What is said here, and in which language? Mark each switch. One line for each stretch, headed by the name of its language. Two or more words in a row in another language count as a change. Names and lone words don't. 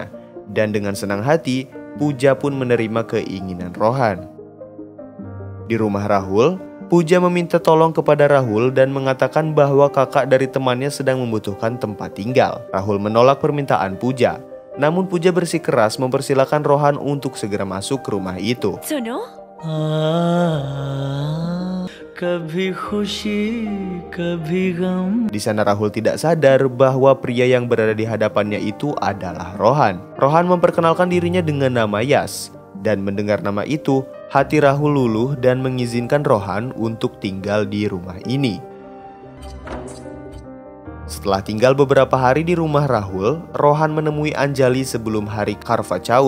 Indonesian: Dan dengan senang hati, Pooja pun menerima keinginan Rohan. Di rumah Rahul, Pooja meminta tolong kepada Rahul dan mengatakan bahwa kakak dari temannya sedang membutuhkan tempat tinggal. Rahul menolak permintaan Pooja. Namun Pooja bersikeras mempersilahkan Rohan untuk segera masuk ke rumah itu.
Hindi: सुनो कभी खुशी कभी गम.
Indonesian: Di sana Rahul tidak sadar bahwa pria yang berada di hadapannya itu adalah Rohan. Rohan memperkenalkan dirinya dengan nama Yas. Dan mendengar nama itu, hati Rahul luluh dan mengizinkan Rohan untuk tinggal di rumah ini. Setelah tinggal beberapa hari di rumah Rahul, Rohan menemui Anjali sebelum hari Karva Chauth.